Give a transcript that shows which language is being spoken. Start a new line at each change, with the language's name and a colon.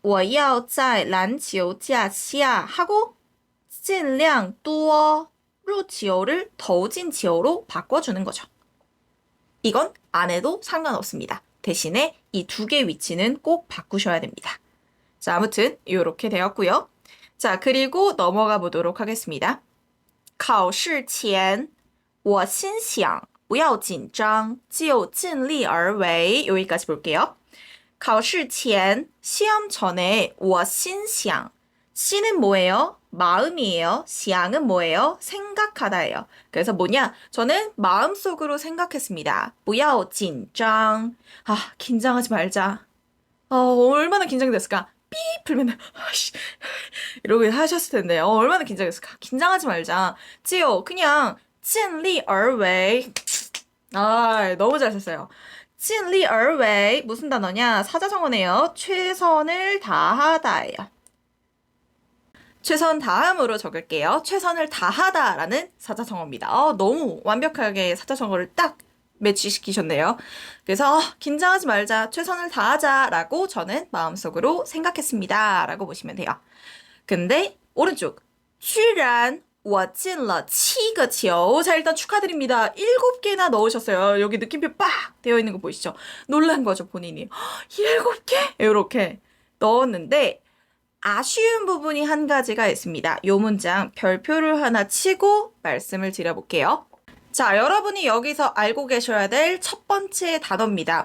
Chinese: 我要在篮球架下
Korean: 하고
Chinese: 尽量多入球
Korean: 를 더우진 지어로 바꿔주는 거죠. 이건 안 해도 상관없습니다. 대신에 이 두 개 위치는 꼭 바꾸셔야 됩니다. 자, 아무튼 이렇게 되었고요. 자, 그리고 넘어가 보도록 하겠습니다.
Chinese: 考试前我心想不要紧张就尽力而为
Korean: 여기까지 볼게요.
Chinese: 考试前
Korean: 시험 전에
Chinese: 我心想
Korean: 시는 뭐예요? 마음이에요. 시양은 뭐예요? 생각하다예요. 그래서 뭐냐? 저는 마음속으로 생각했습니다.
Chinese: 不要紧张
Korean: 아, 긴장하지 말자. 얼마나 긴장이 됐을까? 삐 풀면 아씨 이러고 하셨을 텐데 얼마나 긴장했을까? 긴장하지 말자. 지요 그냥
Chinese: 尽力而为
Korean: 아, 너무 잘 썼어요.
Chinese: 尽力而为
Korean: 무슨 단어냐? 사자성어네요. 최선을 다하다예요. 최선 다함으로 적을게요. 최선을 다하다라는 사자성어입니다. 너무 완벽하게 사자성어를 딱 매치시키셨네요. 그래서 긴장하지 말자, 최선을 다하자라고 저는 마음속으로 생각했습니다. 라고 보시면 돼요. 근데 오른쪽
Chinese: 居然我进了七个球.
Korean: 자, 일단 축하드립니다. 7개나 넣으셨어요. 여기 느낌표 빡 되어 있는 거 보이시죠? 놀란 거죠, 본인이. 7개? 이렇게 넣었는데 아쉬운 부분이 한 가지가 있습니다. 요 문장 별표를 하나 치고 말씀을 드려볼게요. 자, 여러분이 여기서 알고 계셔야 될 첫 번째 단어입니다.